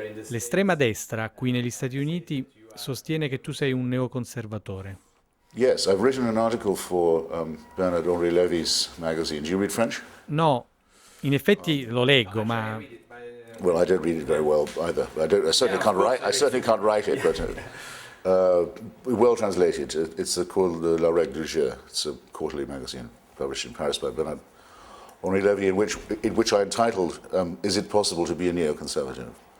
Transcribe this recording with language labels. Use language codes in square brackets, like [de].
[it] L'estrema destra, qui negli Stati Uniti, sostiene che tu sei un neoconservatore. [en] Yes, I've written an article for Bernard-Henri Lévy's magazine. Do you read French? [it] No, in effetti lo leggo, ma... [en] Well, I don't read it very well either. I certainly can't write it, but well translated. It's called La Règle du Jeu. It's a quarterly magazine published in Paris by Bernard-Henri Lévy, in which I entitled, Is It Possible to be a Neoconservative?